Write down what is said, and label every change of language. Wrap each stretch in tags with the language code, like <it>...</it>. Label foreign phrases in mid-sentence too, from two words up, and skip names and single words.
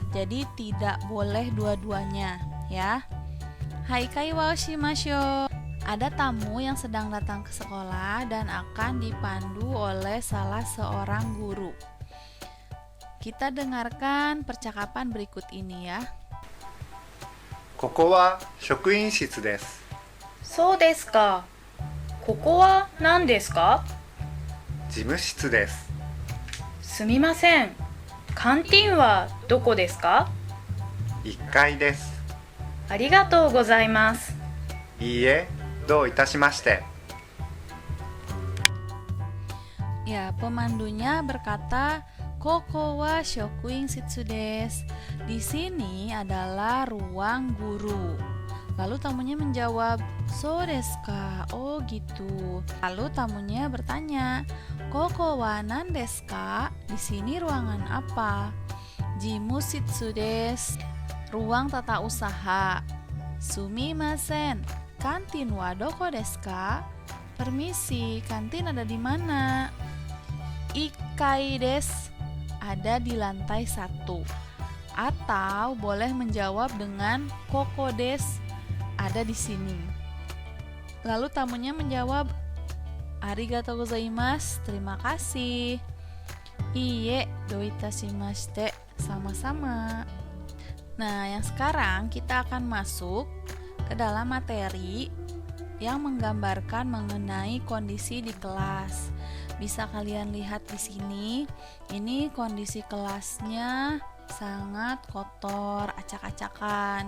<id>Jadi tidak boleh dua-duanya, ya.</id> <ja>はい、会話しましょう.</ja> <id>Ada tamu yang sedang datang ke sekolah dan akan dipandu oleh salah seorang guru. Kita dengarkan percakapan berikut ini ya.</id> <ja>ここは職員室です。そうですか。ここは何ですか？事務室です。すみません。カンティンはどこですか 1階です。ありがとうございます。いいえ、どういたしまして。</ja> <id>Ya, pemandunya berkata,</id> <ja>"ここは職員室です."</ja> <id>Di sini adalah ruang guru. Lalu tamunya menjawab,</id> <ja>"そうですか?"</ja> <id>Oh gitu. Lalu tamunya bertanya,</id> <ja>"ここは何ですか?"</ja> <id>Di sini ruangan apa?</id> <ja>事務室です.</ja> <id>Ruang tata usaha.</id> <ja>すみません、カンティンはどこですか?</ja> <id>Permisi, kantin ada di mana?</id> <ja>一階です,</ja> <id>ada di lantai 1. Atau boleh menjawab dengan</id> <ja>ここです,</ja> <id>ada di sini. Lalu tamunya menjawab,</id> <ja>"ありがとうございます."</ja> <id>Terima kasih.</id> <ja>"いいえ、どういたしまして."</ja> <id>Sama-sama. Nah, yang sekarang kita akan masuk ke dalam materi yang menggambarkan mengenai kondisi di kelas. Bisa kalian lihat di sini, ini kondisi kelasnya sangat kotor, acak-acakan.</id>